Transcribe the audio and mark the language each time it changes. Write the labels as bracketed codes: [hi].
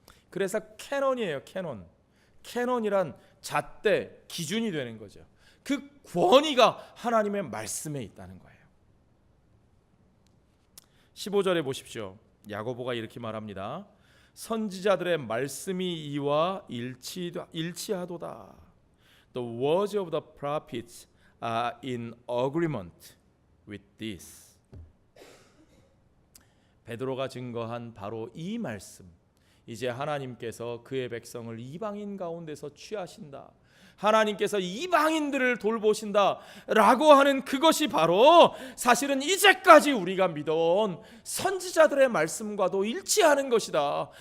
[ko] 그래서 캐논이에요. 캐논이란 잣대, 기준이 되는 거죠. 그 권위가 하나님의 말씀에 있다는 거예요. 15절에 보십시오. 야고보가 이렇게 말합니다. 선지자들의 말씀이 이와 일치하도다. [en] The words of the prophets are in agreement with this. [ko] 베드로가 증거한 바로 이 말씀, 이제 하나님께서 그의 백성을 이방인 가운데서 취하신다, 하나님께서 이방인들을 돌보신다 라고 하는 그것이 바로 사실은 이제까지 우리가 믿어온 선지자들의 말씀과도 일치하는 것이다.